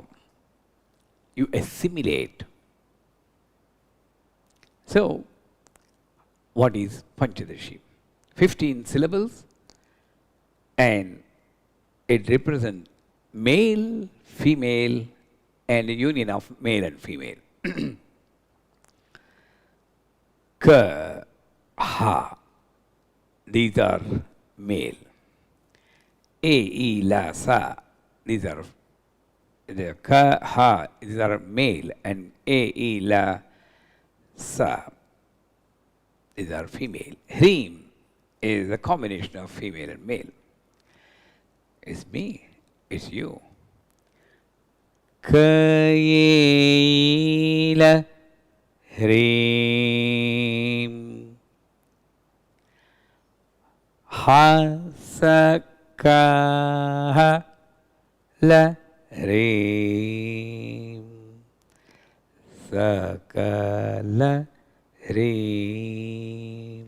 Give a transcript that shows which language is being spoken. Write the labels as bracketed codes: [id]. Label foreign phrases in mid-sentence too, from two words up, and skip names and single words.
[en] You assimilate. So, what is Panchadashi? 15 syllables, and it represents male, female, and a union of male and female. [sa] Ka, ha, [en] these are male. [sa] E, la, sa, [en] these are the [sa] ka, ha, [en] these are male, and [sa] e, la, sa, [en] these are female. Hrim is a combination of female and male. It's me, it's you. [sa] Kaila Hrim Hasaka La Hrim Sakala Hrim.